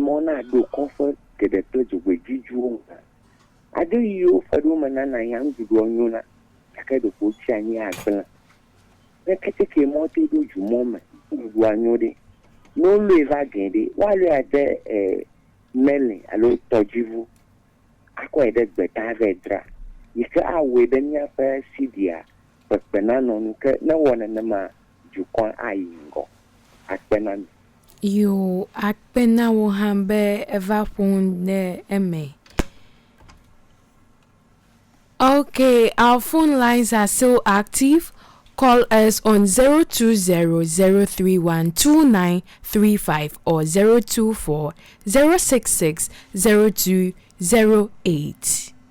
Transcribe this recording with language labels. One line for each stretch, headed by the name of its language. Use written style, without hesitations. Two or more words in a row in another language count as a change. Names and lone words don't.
Ewe: mɔ na ɖo kɔƒe geɖe kple dzogbedidzuwo ŋu ade yiwo fe ɖo me nana ya ŋuɖuɖuɔ nyona gake ɖeko tsi anyi agblẽ ne keteke mɔ te ɖo dzumɔ me ŋuɖuɖua nyo ɖe ne wolɔe va gɛ ɖe woalɔe ade meli alo tɔdziʋu akɔe ɖe gbeta ve dra yi ke awɔe ɖe míaƒe sidia kpekpe nanɔ nu ke ne wɔ nenema dukɔ ayi ŋgɔ akpe na mi. Yo, akpena wo hã be eva ƒo ne eme.
English: Okay, our phone lines are still active. Call us on 020-031-2935 or 024-066-0208.